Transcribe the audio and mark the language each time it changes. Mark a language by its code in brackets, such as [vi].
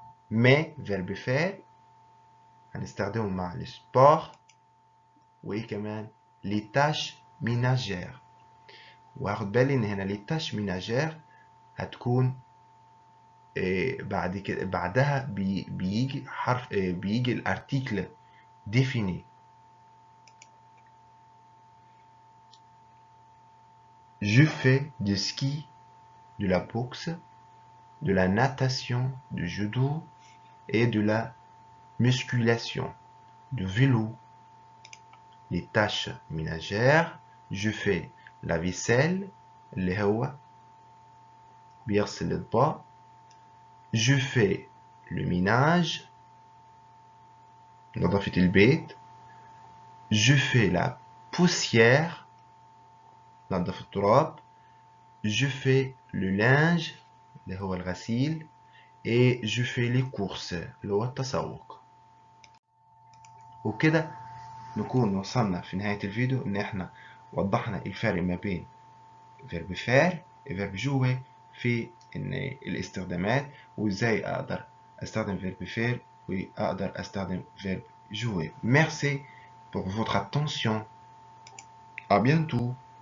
[ar] Mais verbe faire هنستخدمه مع le sport وكمان les tâches ménagères. واخد بالي ان هنا les tâches ménagères هتكون بعد كده بعدها بيجي حرف بيجي الارتيكل défini. [fr] Je fais du ski, de la boxe, de la natation, du judo et de la musculation, du vélo. Les tâches ménagères, je fais la vaisselle [ar] اللي هو بيغسل الأطباق. [fr] je fais le ménage [ar] نظافة البيت. [fr] je fais la poussière [ar] نظف التراب. [fr] je fais le linge [ar] اللي هو الغسيل. [fr] et je fais les courses [ar] اللي هو التسوق. وكده نكون وصلنا في نهاية الفيديو إن إحنا وضحنا الفرق ما بين verbe faire et verbe jouer في إن الاستخدامات وإزاي أقدر أستخدم verbe faire وأقدر أستخدم verbe jouer. [fr] Merci pour votre attention. À bientôt.